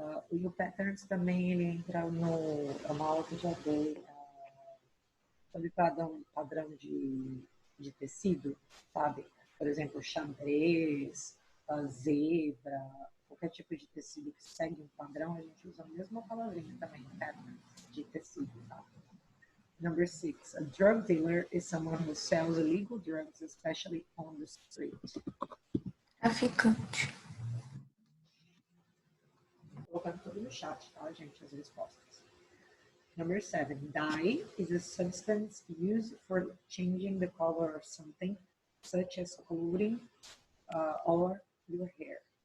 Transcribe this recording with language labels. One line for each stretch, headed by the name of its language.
Portuguese: E o patterns também ele entra no... É uma aula que eu já dei sobre padrão de tecido, sabe? Por exemplo, xadrez, zebra, qualquer tipo de tecido que segue um padrão, a gente usa a mesma palavrinha também, pattern, de tecido, tá?
English: Number 6, a drug dealer is someone who sells illegal drugs, especially on the street.
Portuguese: Traficante. Vou colocando tudo no chat, tá, gente, as respostas.
English: Number 7, dye is a substance used for changing the color of something, such as clothing or your hair.